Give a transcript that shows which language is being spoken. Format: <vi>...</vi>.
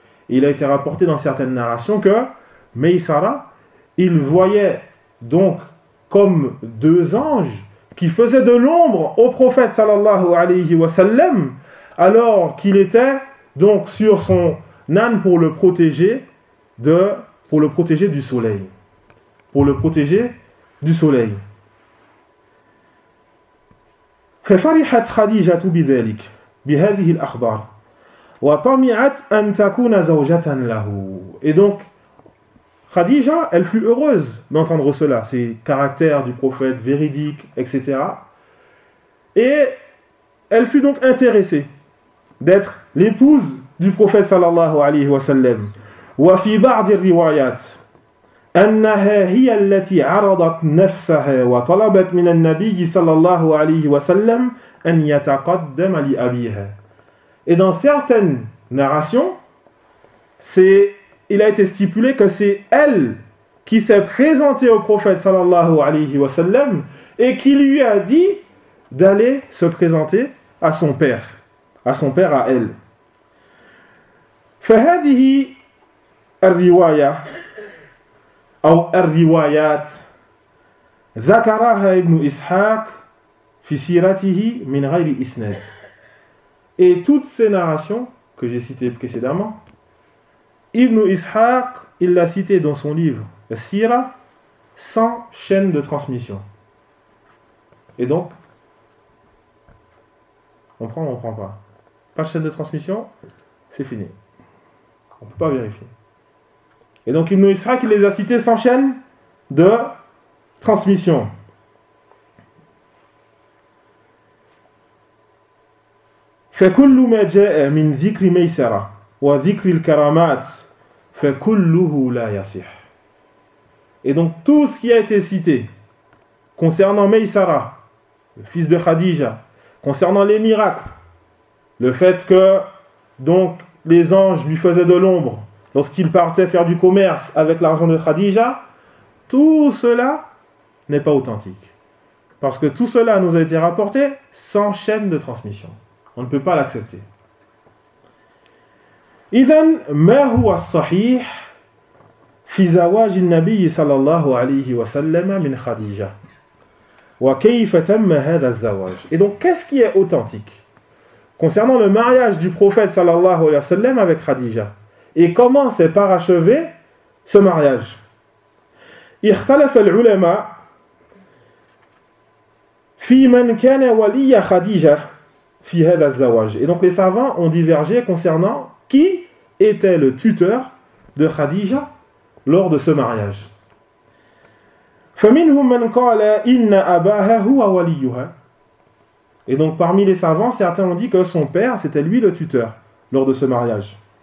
<fr>Il a été rapporté dans certaines narrations que Maysara, il voyait donc comme deux anges qui faisaient de l'ombre au prophète</fr> <ar>sallallahu alayhi wa sallam,</ar> <fr>alors qu'il était donc sur son âne pour le protéger du soleil.</fr> <ar>ففرحت خديجة بذلك بهذه الأخبار وطمعت أن تكون زوجة له.</ar> <fr>Et donc Khadija, elle fut heureuse d'entendre cela, ces caractères du prophète véridique, etc. Et elle fut donc intéressée d'être l'épouse du prophète</fr> <ar>sallallahu alayhi wa sallam. وفي بعض الروايات أنها هي التي عرضت نفسها وطلبت من النبي صلى الله عليه وسلم أن يتقدم لأبيها.</ar> <fr>Et dans certaines narrations, il a été stipulé que c'est elle qui s'est présentée au prophète</fr> <ar>صلى الله عليه وسلم</ar> <fr>et qui lui a dit d'aller se présenter à son père, à elle.</fr> <ar>فهذه الرواية أو الروايات ذكرها ابن إسحاق في سيرته من غير إسناد.</ar> <fr>Et toutes ces narrations que j'ai citées précédemment, Ibn Ishaq, il l'a cité dans son livre Sira sans chaîne de transmission. Et donc, on prend ou on ne prend pas? Pas de chaîne de transmission, c'est fini. On ne peut pas vérifier. Et donc Ibn Ishaq les a cités sans chaîne de transmission.</fr> <ar>فكل ما جاء من ذكر ميسرة وذكر الكرامات فكله لا يصح.</ar> <fr>Et donc tout ce qui a été cité concernant Maysara, le fils de Khadija, concernant les miracles, le fait que donc les anges lui faisaient de l'ombre lorsqu'il partait faire du commerce avec l'argent de Khadija, tout cela n'est pas authentique. Parce que tout cela nous a été rapporté sans chaîne de transmission. On ne peut pas l'accepter.</fr> <ar>إذن ما هو الصحيح في زواج النبي صلى الله عليه وسلم من خديجة وكيف تم هذا الزواج.</ar> <fr>Et donc, qu'est-ce qui est authentique concernant le mariage du prophète</fr> <ar>صلى الله عليه وسلم</ar> <fr>avec Khadija? Et comment s'est parachevé ce mariage?</fr> <ar>اختلف العلماء في من كان ولي خديجة في هذا الزواج.</ar> <fr>Et donc, les savants ont divergé concernant qui était le tuteur de Khadija lors de ce mariage.</fr> <ar>فَمِنْهُمْ مَنْ قَالَ إِنَّ أَبَاهَ هُوَ وَلِيُّهَا.</ar> <fr>Et donc parmi les savants, certains ont dit que son père, c'était lui le tuteur lors de ce mariage.</fr>